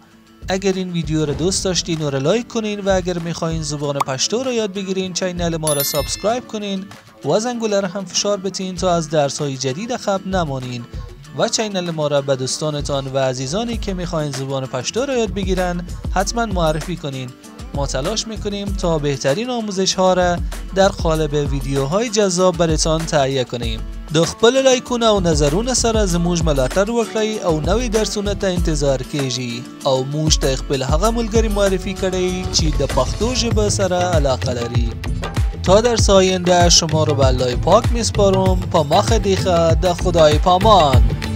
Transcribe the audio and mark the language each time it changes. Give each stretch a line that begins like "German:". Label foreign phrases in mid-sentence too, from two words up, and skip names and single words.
Persian: اگر این ویدیو را دوست داشتین و را لایک کنین و اگر میخواین زبان پشتو را یاد بگیرین چینل ما را سابسکرایب کنین و زنگوله را هم فشار بتین تا از درس های جدید خبر نمانین و چینل ما را به دوستانتان و عزیزانی که میخواین زبان پشتو را یاد بگیرن حتما معرفی کنین. ما تلاش میکنیم تا بهترین آموزش ها را در قالب ویدیوهای جذاب براتان تهیه کنیم.
Pashto: د خپل لایکونه او نظرونه سره زموږ ملاتړ وکړئ او نوې درسونه ته انتظار کیږي او موږ ته خپل هغه ملګری معرفي کړئ چې د پښتو ژبه سره علاقه لري.
Persian: تا درس آینده شما رو به الله پاک میسپارم.
Pashto: په مخ دیخه د خدای پامان.